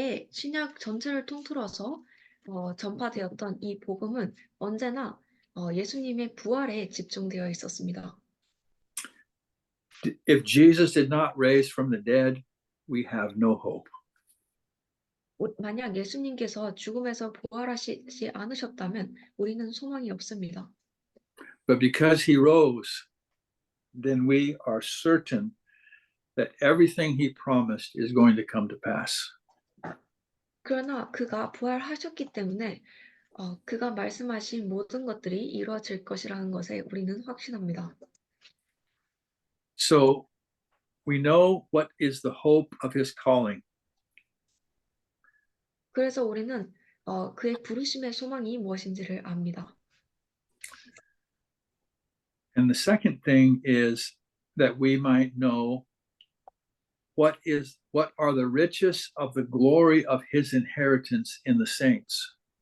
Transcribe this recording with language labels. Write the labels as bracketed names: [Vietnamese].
[Korean] 신약 전체를 통틀어서 전파되었던 이 복음은 언제나 예수님의 부활에 집중되어 있었습니다. [English] If Jesus did not raise from the dead, we have no hope. [Korean] 만약 예수님께서 죽음에서 부활하시지 않으셨다면 우리는 소망이 없습니다. [English] But because he rose, then we are certain that everything he promised is going to come to pass. [Korean] 그러나 그가 부활하셨기 때문에 그가 말씀하신 모든 것들이 이루어질 것이라는 것에 우리는 확신합니다. [English] So we know what is the hope of his calling. [Korean] 그래서 우리는 그의 부르심의 소망이 무엇인지를 압니다. [English] And the second thing is that we might know what are the riches of the glory of his inheritance in the saints.